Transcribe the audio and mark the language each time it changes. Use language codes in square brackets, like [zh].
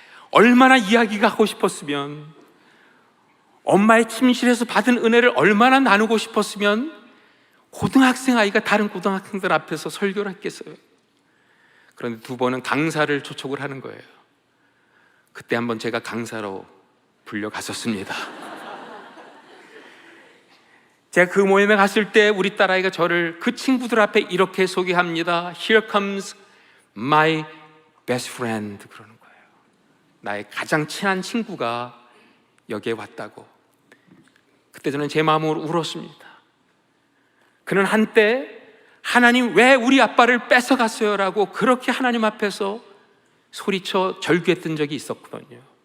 [ko] 얼마나 이야기가 하고 싶었으면, 엄마의 침실에서 받은 은혜를 얼마나 나누고 싶었으면 고등학생 아이가 다른 고등학생들 앞에서 설교를 했겠어요. 그런데 2번은 강사를 초청을 하는 거예요. 그때 한번 제가 강사로 불려갔었습니다. 제가 그 모임에 갔을 때 우리 딸아이가 저를 그 친구들 앞에 이렇게 소개합니다. [en] Here comes my best friend. [ko] 그러는 거예요. 나의 가장 친한 친구가 여기에 왔다고. 그때 저는 제 마음으로 울었습니다. 그는 한때 하나님 왜 우리 아빠를 뺏어갔어요? 라고 그렇게 하나님 앞에서 소리쳐 절규했던 적이 있었거든요.